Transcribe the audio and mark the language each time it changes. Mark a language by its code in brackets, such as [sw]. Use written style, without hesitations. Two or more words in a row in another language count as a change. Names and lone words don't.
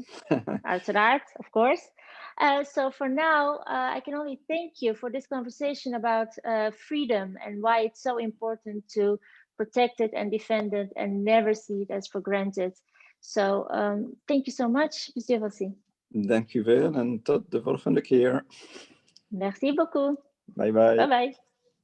[nl] Uiteraard, [en] of course. So for now, I can only thank you for this conversation about freedom and why it's so important to protect it and defend it and never see it as for granted. So thank you so much, [fr] Monsieur Vassy. [nl] Dank u wel en tot de volgende keer. [fr] Merci beaucoup. [en] Bye bye. Bye bye.